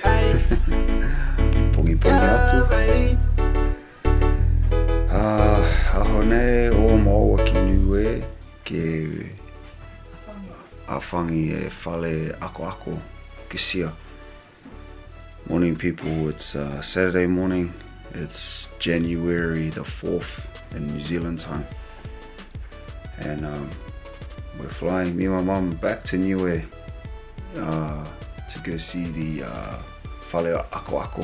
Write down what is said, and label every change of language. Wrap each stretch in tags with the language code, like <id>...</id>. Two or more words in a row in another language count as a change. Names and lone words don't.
<niu>Pongi atu. Ahone o maua ki Niue ke afangi e Fale Akoako ke sia.</niu> <en>Morning people, it's Saturday morning. It's January the 4th in New Zealand time. And we're flying, me and my mum, back to Niue to go see the Fale Akoako.</en>